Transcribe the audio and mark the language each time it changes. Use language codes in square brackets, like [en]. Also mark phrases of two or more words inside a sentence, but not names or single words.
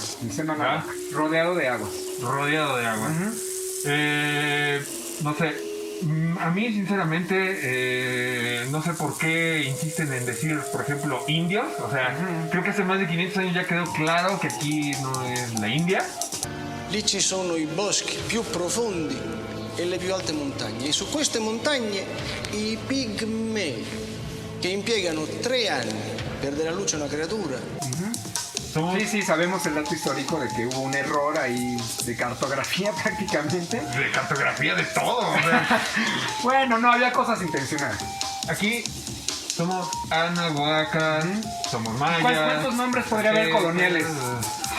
[es] Semanáhuac. Rodeado de agua. No sé, a mí sinceramente no sé por qué insisten en decir, por ejemplo, indios. O sea, creo que hace más de 500 años ya quedó claro que aquí no es la India. [it] Lì ci sono i boschi più profondi e le più alte montagne. E su queste montagne i pigmei, che impiegano 3 anni per dare a luce una creatura. [es] Sí, sabemos el dato histórico de que hubo un error ahí de cartografía prácticamente. De cartografía de todo. O sea. Bueno, no, había cosas intencionadas. Aquí somos anahuacas, somos mayas. ¿Cuántos nombres podría haber coloniales?